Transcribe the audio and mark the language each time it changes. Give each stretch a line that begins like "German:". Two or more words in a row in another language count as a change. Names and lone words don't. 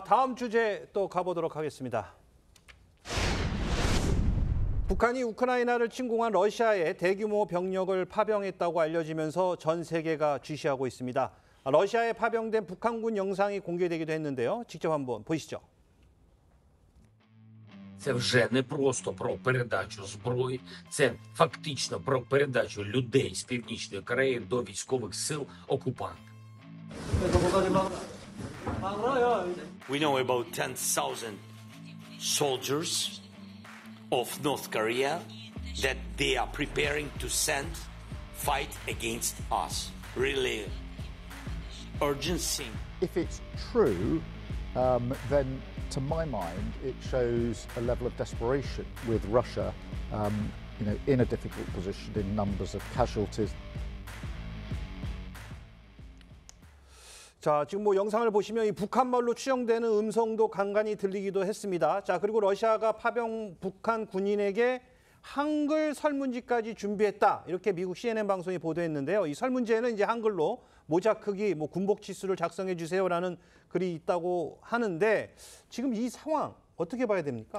Korean: 다음 주제 또 가보도록 하겠습니다. 북한이 우크라이나를 침공한 러시아에 대규모 병력을 파병했다고 알려지면서 전 세계가 주시하고 있습니다. 러시아에 파병된 북한군 영상이 공개되기도 했는데요. 직접 한번 보시죠.
Ukrainian: Це вже не просто про передачу зброї, це фактично про передачу людей з Північної Кореї до військових сил окупанта.
English: We know about 10,000 soldiers of North Korea that they are preparing to send fight against us. Really urgent thing. If it's true, then to my mind, it shows a level of desperation with Russia, in a difficult position in numbers of casualties.
Korean: 자, 지금 뭐 영상을 보시면 이 북한말로 추정되는 음성도 간간히 들리기도 했습니다. 자, 그리고 러시아가 파병 북한 군인에게 한글 설문지까지 준비했다. 이렇게 미국 CNN 방송이 보도했는데요. 이 설문지에는 이제 한글로 모자 크기, 뭐 군복 치수를 작성해 주세요라는 글이 있다고 하는데 지금 이 상황 어떻게 봐야 됩니까?